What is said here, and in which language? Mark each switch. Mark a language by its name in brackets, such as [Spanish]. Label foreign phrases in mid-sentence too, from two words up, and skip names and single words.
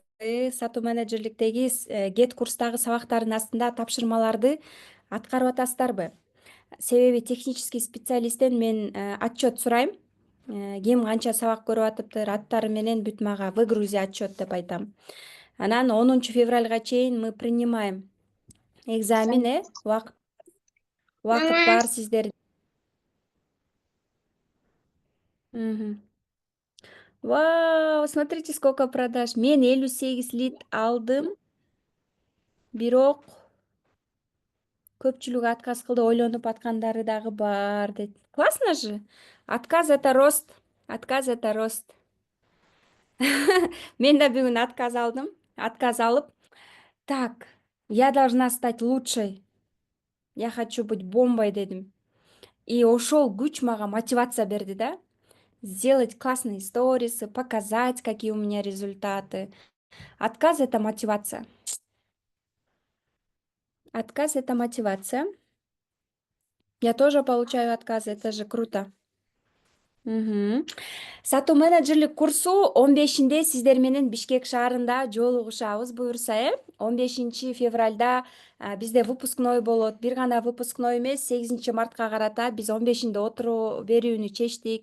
[Kyrgyz] Сатуу менеджерликтеги гет курстагы сабактардын астында тапшырмаларды аткарып атасыздарбы? Себеби [Russian] технический специалисттен [Kyrgyz] мен отчет сурайм. Ким канча сабак көрүп атыптыр, аттары менен бүт мага [Russian] выгрузи отчет [Kyrgyz] деп айтам. Анан 10 февралга чейин [Russian] мы принимаем экзамен, [Kyrgyz] Убакыт бар сиздер. Мгм. [Russian] Вау, смотрите, сколько продаж. [Kyrgyz] Мен 58 лит алдым, бирок көпчүлүк отказ кылды, ойлонуп аткандары дагы бар дейт. [Russian] Классно же. Отказ это рост. Отказ это рост. [Kyrgyz] Мен да бүгүн отказ алдым. Отказ алып, [Russian] так, я должна стать лучшей. Я хочу быть бомбой дедим. [Kyrgyz] И ошол күч мага мотивация берди, да? [Russian] Сделать классные сторисы, показать, какие у меня результаты. Отказ это мотивация. Отказ это мотивация. Я тоже получаю отказы, это же круто. Мгм. [Kyrgyz] Сатуу менеджерлик курсу 15-inde сиздер менен Бишкек шаарында жолугушабыз буюрса, 15 февралда бизде выпускной болот. Бир гана выпускной эмес, 8 мартка карата биз 15-inde отуруу берүүнү чечтик.